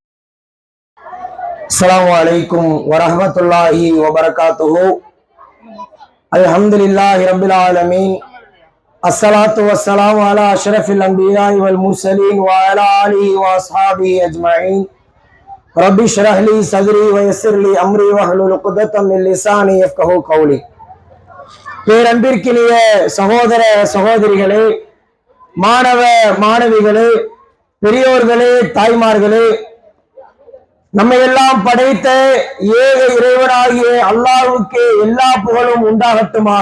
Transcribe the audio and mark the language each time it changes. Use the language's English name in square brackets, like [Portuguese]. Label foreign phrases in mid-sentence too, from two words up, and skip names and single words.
[Arabic] السلام عليكم ورحمة الله وبركاته الحمد لله رب العالمين الصلاة والسلام على أشرف الأنبياء والمرسلين وعلى آله وأصحابه أجمعين رب اشرح لي صدري ويسر لي أمري واحلل عقدة من لساني يفقهوا قولي. [Tamil] பேரன்பிற்கினிய சகோதர சகோதரிகளே, மாணவ மாணவிகளே, பெரியோர்களே, தாய்மார்களே, நம்மை எல்லாம் படைத்த ஏக இறைவனாகிய அல்லாஹ்வுக்கு எல்லா புகழும் உண்டாகட்டுமாக.